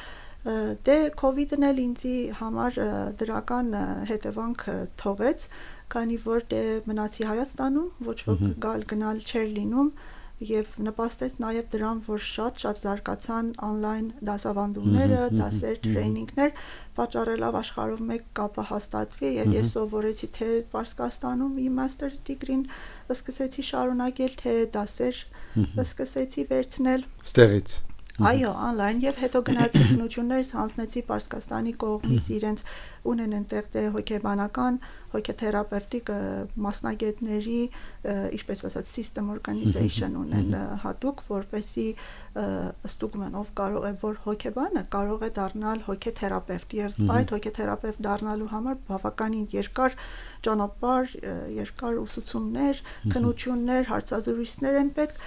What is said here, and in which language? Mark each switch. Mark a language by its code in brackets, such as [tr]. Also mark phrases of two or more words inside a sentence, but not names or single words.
[hy] Դե COVID-ն էլ ինձի համար դրական հետևանք թողեց, քանի որ դե մնացի Հայաստանում, ոչ ոք գալ-գնալ չէր լինում եւ նպաստեց նաեւ դրան, որ շատ զարգացան on-line դասավանդումները, դասեր, տրեյնինգներ, պատճառելով աշխարհով մեկ կապը հաստատվի եւ ես սովորեցի թե Պարսկաստանում իմ [en] master degree- [hy] ն սկսեցի շարունակել, թե դասեր սկսեցի վերցնել ստեղից։ Այո, on-line եւ հետո գնացի քննություններս հանձնեցի Պարսկաստանի կողմից իրենց ունեն այնտեղ դե հոգեբանական, հոգեթերապևտիկ մասնագետների, ինչպես ասած, [en] system organization [hy] ունեն հատուկ, որպեսզի ստուգման ով կարող է որ հոգեբանը կարող է դառնալ հոգեթերապևտ եւ այդ հոգեթերապևտ դառնալու համար բավականին երկար ճանապարհ, երկար ուսուցումներ, քննություններ, հարցազրույցներ են պետք,